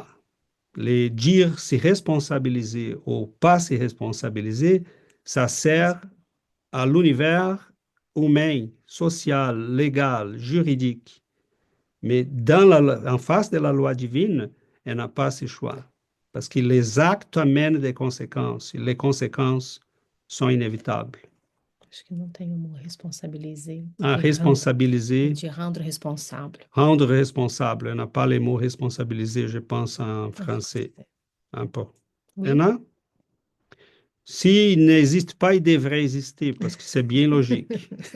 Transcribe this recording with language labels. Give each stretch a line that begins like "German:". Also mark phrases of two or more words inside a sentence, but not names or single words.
French: Les dire se responsabiliser ou pas se responsabiliser, ça sert à l'univers humain, social, légal, juridique. Mais en face de la loi divine, elle n'a pas ce choix. Parce que les actes amènent des conséquences. Et les conséquences sont inévitables.
Portuguese: Acho que não tem o mot responsabiliser.
French: À Et responsabiliser, de rendre responsable. rendre responsable. Elle n'a pas les mots responsabiliser, je pense, en français. Un peu. Oui. Anna? S'il n'existe pas, il devrait exister parce que c'est bien logique.